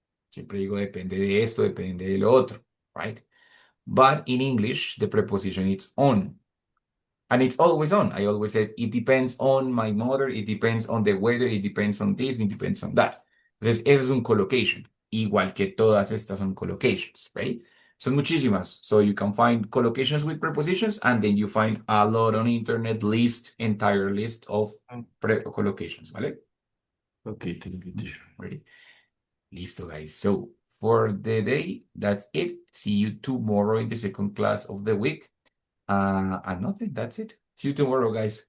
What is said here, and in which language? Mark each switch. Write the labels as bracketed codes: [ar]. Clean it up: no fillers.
[es] Siempre digo depende de esto, depende de lo otro, right? [en] But in English, the preposition is on. And it's always on. I always said it depends on my mother, it depends on the weather, it depends on this, it depends on that. [es] Entonces, ese es un collocation. Igual que todas estas son collocations, right? Son muchísimas. [en] So you can find collocations with prepositions, and then you find a lot on internet entire list of collocations, ¿vale? Okay, thank you, teacher. Ready? Listo, guys. So for the day, that's it. See you tomorrow in the second class of the week. And nothing, that's it. See you tomorrow, guys.